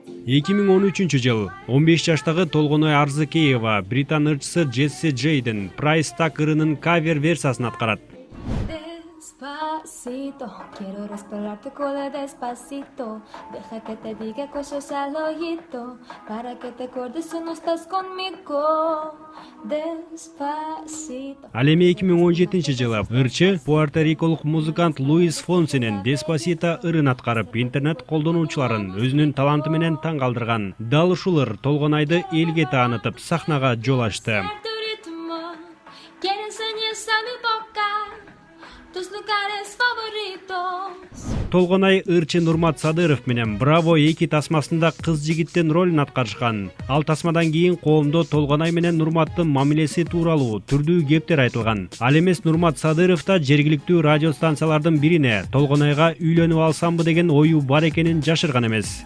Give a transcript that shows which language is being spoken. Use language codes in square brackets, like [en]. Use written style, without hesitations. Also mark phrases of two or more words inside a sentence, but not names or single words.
[ky] 2013 жыл 15 жаштагы Толгоной Арзыкеева британ ырчысы Джесси Джейден Price Tag ырынын кавер версиясын аткарат. [es] Despacito, quiero respirarte cola despacito. Deja que te diga cosas al ojito, para que te acuerdes si no estás conmigo. Despacito. [ky] Ал эми 2017 жылы ырчы пуэрториколук музыкант Луис Фонсинен Despacito ырын аткарып, интернет колдонуучуларын өзүнүн таланты менен таң калтырган. Дал ушул ыр Толгонайды элге таанытып, сахнага жол ачты. [es] Tu ritmo, quiero enseñarte a mi boca, tus lugares favoritos. [ky] Толгонай ырчы Нурмат Садыров менен Браво 2 тасмасында кыз жигиттин ролун аткарышкан. Ал тасмадан кийин коомдо Толгонай менен Нурматтын мамилеси тууралуу түрдүү кептер айтылган. Ал эмес Нурмат Садыров да жергиликтүү радио станциялардын бирине Толгонайга үйлөнүп алсамбы деген ою бар экенин жашырган эмес.